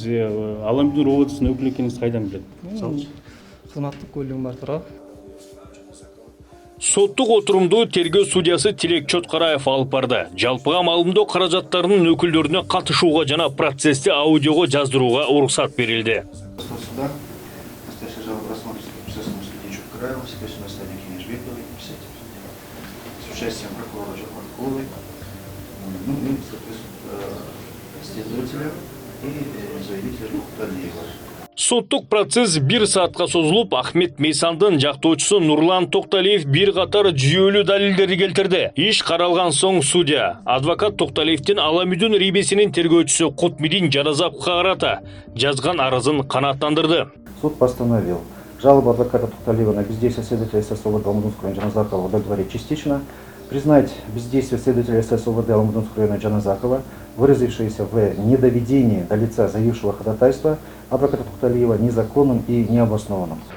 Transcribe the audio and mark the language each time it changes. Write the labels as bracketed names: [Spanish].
[Kyrgyz] Сиз Аламүдүн ОВДсынын өкүлү экениңизди кайдан билет? Кызматтык көлүгүм бар тура. Соттук отурумду тергөө судьясы Тилек Чоткараев алып барды. Жалпыга маалымдоо каражаттарынын өкүлдөрүнө катышууга жана процессти аудиого жаздырууга уруксат берилди. [Russian] Суда настоящая жалоба рассмотрится по процессу судьи Чоткараева, следственного наследника Кенежбековой, с участием прокурора Жапарковой, и, соответственно, следователя и заявителя Токталиева. [Kyrgyz] Соттук процесс 1 саатка созулуп, Ахмет Мейсандын жактоочусу Нурлан Токталиев бир катар жүйөлүү далилдерди келтирди. Иш каралган соң судья адвокат Токталиевдин Аламүдүн рибисинин тергөөчүсү Кутмидин Жаназаковго карата жазган арызын канааттандырды. [Russian] Суд постановил жалобу адвоката Токталиева на бездействие следователя СС ОВД Алмудинского района Жаназакова удовлетворить частично, признать бездействие следователя СС ОВД Алмудинского района Жаназакова, выразившееся в недоведении до лица заявившего ходатайства адвоката Токталиева незаконным и необоснованным.